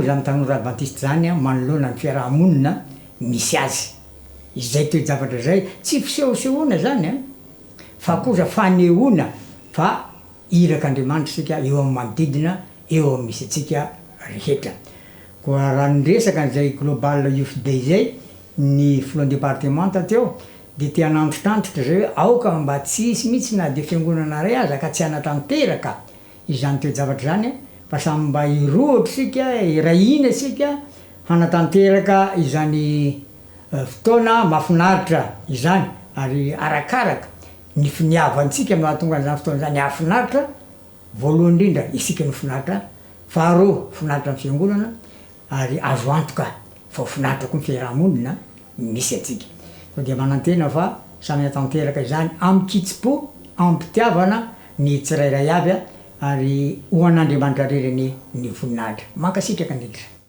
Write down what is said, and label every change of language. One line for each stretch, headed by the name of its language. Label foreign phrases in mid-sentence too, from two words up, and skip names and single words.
Malagasy: zany tanora adventiste zany a manoloana ny fiarahamonina misy azy izay toe-javatra zay tsy fisehosehoana zany a fa kosa fanehoana fa irak'Andriamanitra sika eo amin'ny manodidina eo amin'ny misy atsika rehetra koa raha nyresaka n'izay
English: global youth day
Malagasy: zay ny filohan'ny départementa teo dia tia nanotritantitra zay hoe aoka mba tsy hisy mihitsy na dia fiangonana ray aza ka tsy hanatanteraka izany toe-javatra zany fa samy mba hirohatra sika irahina sika hanatanteraka izany fotoana mahafinaritra izany ary arakaraka ny finiavantsika mahatonga an'izany fotoana zany hafinaritra voalohany indrindra isika no finaritra faharoa finaritra amin'ny fiangonana ary azo antoka fa finaritra koa ny fiarahamonina misy atsika fa dia manantena fa samy hatanteraka izany amin'ny kitsipo ampitiavana ny tsirairay avy a ary ho an'Andriamanitra reriny ny voninahitra mankasitraka ndrindra.